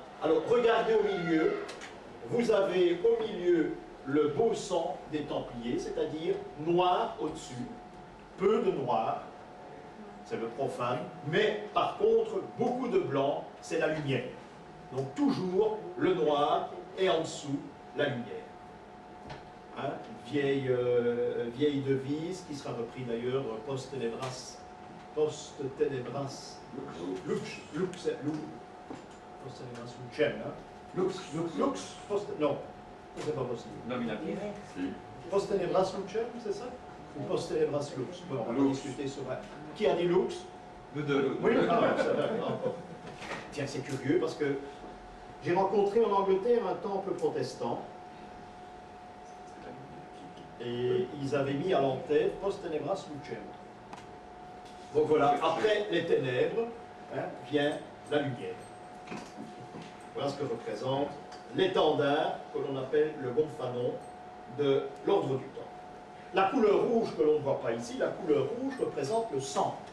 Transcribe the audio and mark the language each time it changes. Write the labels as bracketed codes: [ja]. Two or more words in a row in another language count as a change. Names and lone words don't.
[fr] Alors, regardez au milieu, vous avez au milieu le beau sang des Templiers, c'est-à-dire noir au-dessus, peu de noir, c'est le profane, mais par contre, beaucoup de blanc, c'est la lumière. Donc toujours le noir et en dessous, la lumière. Hein, vieille devise qui sera reprise d'ailleurs [la] post tenebras, lux, post tenebras lucem, lux, [fr] non. C'est pas possible. Nominatif. [la] Post tenebras lucem, [fr] c'est ça? Ou [la] post tenebras lux? [fr] Bon, on va discuter sur ça. Qui a dit lux? Nous deux. Oui, ça va. Tiens, c'est curieux parce que j'ai rencontré en Angleterre un temple protestant et ils avaient mis à l'entête [la] post tenebras lucem. [fr] Donc voilà, après les ténèbres, hein, vient la lumière. Voilà ce que représente l'étendard que l'on appelle le gonfanon de l'ordre du temps. La couleur rouge que l'on ne voit pas ici, la couleur rouge représente le sang.